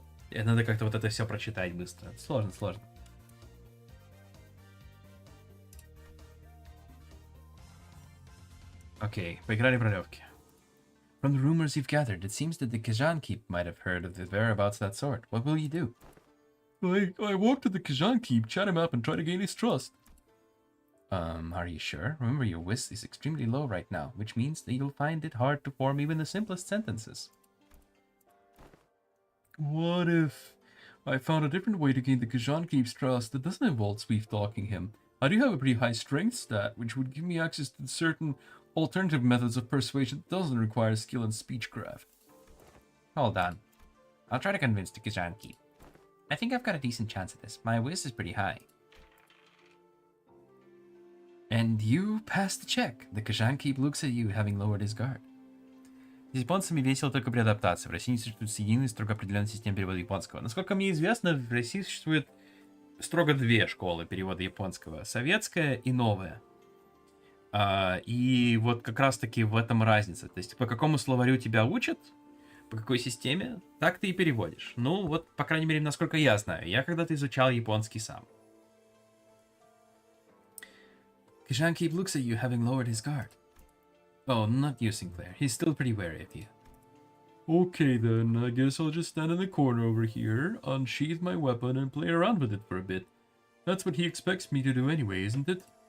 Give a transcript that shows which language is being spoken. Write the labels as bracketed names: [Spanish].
[Russian] И надо как-то вот это все прочитать быстро. Сложно. Окей, поиграли в ролевки. [English] From the rumors you've gathered, it seems that the Kajan Keep might have heard of the whereabouts of that sword. What will you do? I walked to the Kajan Keep, chat him up, and try to gain his trust. Are you sure? Remember, your whiz is extremely low right now, which means that you'll find it hard to form even the simplest sentences. What if I found a different way to gain the Kajan Keep's trust that doesn't involve sweet-talking him? I do have a pretty high strength stat, which would give me access to certain alternative methods of persuasion that doesn't require skill in speechcraft. Hold on. I'll try to convince the Kajan Keep. I think I've got a decent chance at this. My whiz is pretty high. And you passed the check. The Kajan Keep looks at you, having lowered his guard. [Russian] С японцами весело только при адаптации. В России не существует единой строго определенной системы перевода японского. Насколько мне известно, в России существует строго две школы перевода японского. Советская и новая. И вот как раз-таки в этом разница. То есть по какому словарю тебя учат, по какой системе, так ты и переводишь. Ну вот, по крайней мере, насколько я знаю. Я когда-то изучал японский сам. [English] Kajan Keep looks at you, having lowered his guard. Oh, not you, Sinclair. He's still pretty wary of you. Okay then, I guess I'll just stand in the corner over here, unsheath my weapon, and play around with it for a bit. That's what he expects me to do anyway, isn't it?